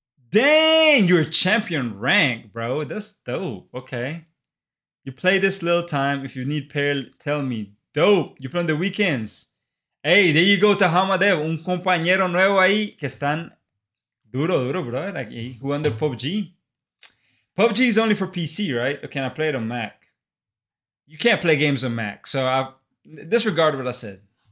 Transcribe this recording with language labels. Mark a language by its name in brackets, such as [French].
[English] Dang, you're champion rank, bro. That's dope. Okay. You play this little time. If you need pair, tell me. Dope. You play on the weekends. Hey, there you go, Tahamadev. [Spanish] Un compañero nuevo ahí que están duro, bro. [English] Like, [Spanish] jugando PUBG. [English] PUBG is only for PC, right? Or can I play it on Mac? You can't play games on Mac. So I disregard what I said.